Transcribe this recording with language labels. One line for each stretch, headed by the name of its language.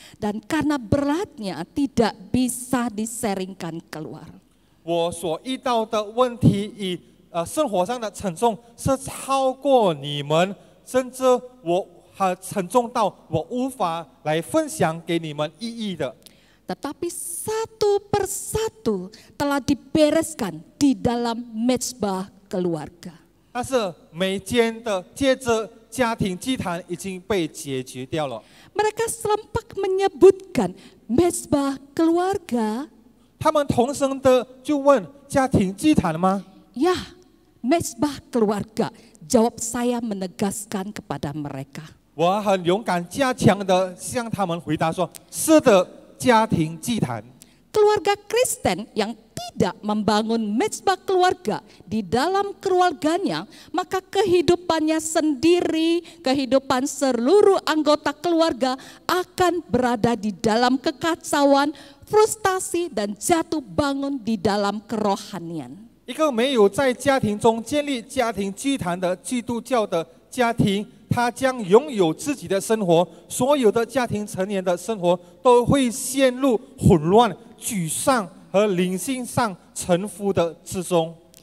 Indonesian: Dan karena beratnya tidak bisa diseringkan keluar.
Chinese: 我所遇到的问题生活上的沉重是超过你们，甚至我沉重到我无法来分享给你们意义的。
Indonesian: Tetapi satu persatu telah dibereskan di dalam mezbah keluarga.
Chinese: 但是每间的接着家庭祭坛已经被解决掉了。
Indonesian: Mereka serempak menyebutkan mezbah keluarga.
Chinese: 他们同声的就问：家庭祭坛吗？
Indonesian: Ya, mezbah keluarga. Jawab saya menegaskan kepada mereka.
Chinese: 我很勇敢加强的向他们回答说：是的。家庭祭坛，
Indonesian: Keluarga Kristen yang tidak membangun mezbah keluarga di dalam keluarganya, maka kehidupannya sendiri, kehidupan seluruh anggota keluarga akan berada di dalam kekacauan, frustasi dan jatuh bangun di dalam kerohanian.
Chinese: 一个没有在家庭中建立家庭祭坛的基督教的家庭。他将拥有自己的生活，所有的家庭成员的生活都会陷入混乱、沮丧和灵性上沉浮的之中。